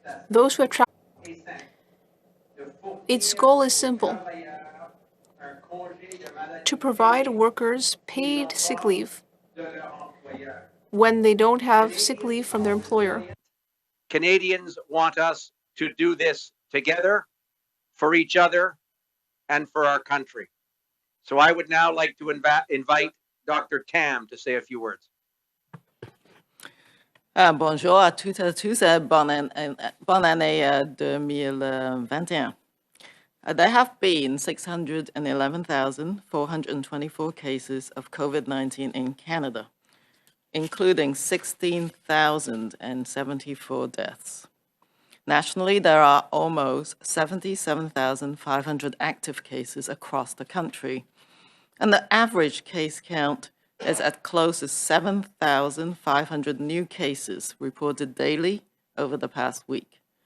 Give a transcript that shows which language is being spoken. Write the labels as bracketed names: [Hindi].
[English] Those who have traveled, its goal is simple: to provide workers paid sick leave when they don't have sick leave from their employer. Canadians want us to do this together for each other and for our country. So I would now like to invite Dr. Tam to say a few words. [French] Bonjour à toutes et à tous, bonne année 2021. [English] There have been 611,424 cases of COVID-19 in Canada, including 16,074 deaths. Nationally, there are almost 77,500 active cases across the country, and the average case count is at close to 7,500 new cases reported daily over the past week.